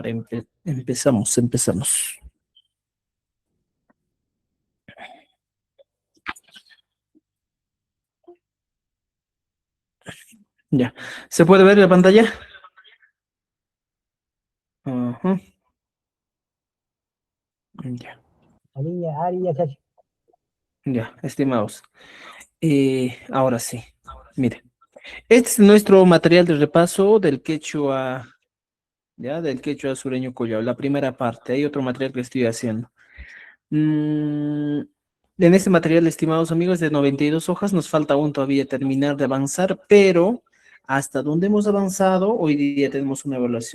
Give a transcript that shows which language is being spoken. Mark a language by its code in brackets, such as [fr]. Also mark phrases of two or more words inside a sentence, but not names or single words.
[es] Empezamos. Ya. ¿Se puede ver la pantalla? Ajá. Ya, [qu] Aliyah ari yachachi. [es] ya, estimados. Ahora sí. Mire, este es nuestro material de repaso del quechua, ya, del quechua sureño collao, la primera parte. Hay otro material que estoy haciendo. Mm, en este material, estimados amigos, de 92 hojas, nos falta aún todavía terminar de avanzar, pero hasta donde hemos avanzado, hoy día tenemos una evaluación.